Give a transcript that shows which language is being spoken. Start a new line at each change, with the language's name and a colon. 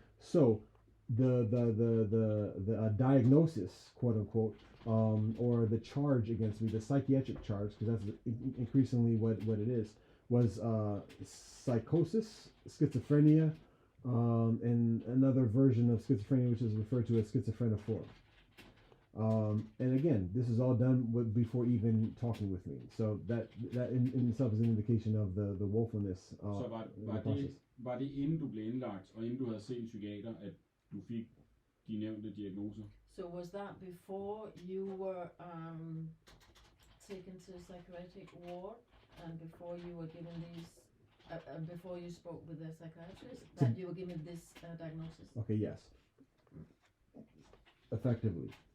English: So the diagnosis, quote unquote, or the charge against me, the psychiatric charge, because that's increasingly what it is, was psychosis, schizophrenia, and another version of schizophrenia, which is referred to as schizophreniform. And again, this is all done before even talking with me. So that in itself is an indication of the woefulness.
Danish: Så var det inden du blev indlagt, og inden du havde set en psykiater, at du fik de nævnte diagnoser?
English: So was that before you were taken to psychiatric ward, and before you were given these, before you spoke with the psychiatrist, that you were given this diagnosis? Okay, yes. Effectively.